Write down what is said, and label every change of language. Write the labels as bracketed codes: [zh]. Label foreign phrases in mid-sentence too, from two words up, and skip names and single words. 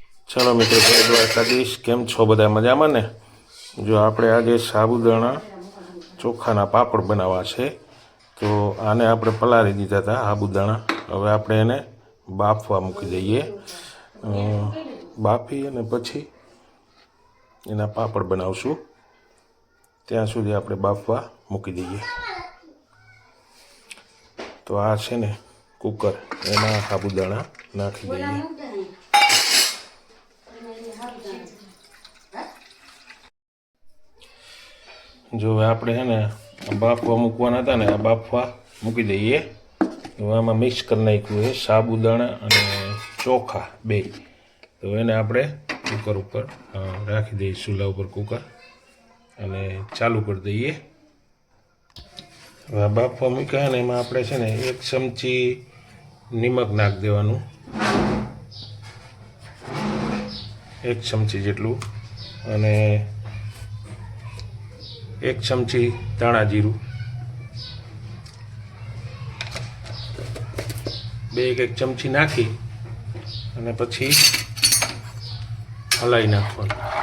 [gu] ચાલો મિત્રો, જય દ્વારકાધીશ। કેમ છો બધા મજામાં ને? જો આપણે આજે સાબુદાણા ચોખાના પાપડ બનાવવા છે, તો આને આપણે પલાળી દીધા થા સાબુદાણા। હવે આપણે એને બાફવા મૂકી દઈએ। બાફી અને પછી એના પાપડ બનાવશું। ત્યાં સુધી આપણે બાફવા મૂકી દઈએ। તો આ છે ને કૂકર, એના સાબુદાણા નાખી દઈએ। જો આપણે હૈ ને બાફવા મૂકવાના થા ને, આ બાફવા મૂકી દઈએ। તો આમાં મિક્સ કર નાખ્યું હૈ સાબુદાણા અને ચોખા બે। તો એને આપણે કૂકર ઉપર રાખી દઈએ, ચૂલા ઉપર કૂકર, અને ચાલુ કર દઈએ। હવે બાફવા મૂક્યા ને એમાં આપણે છે ને 1 ચમચી નિમક નાખ દેવાનું, 1 ચમચી જેટલું, અને 1 ચમચી ધાણા જીરું, 2-1 ચમચી નાખી અને પછી હલાઈ નાખવાનું।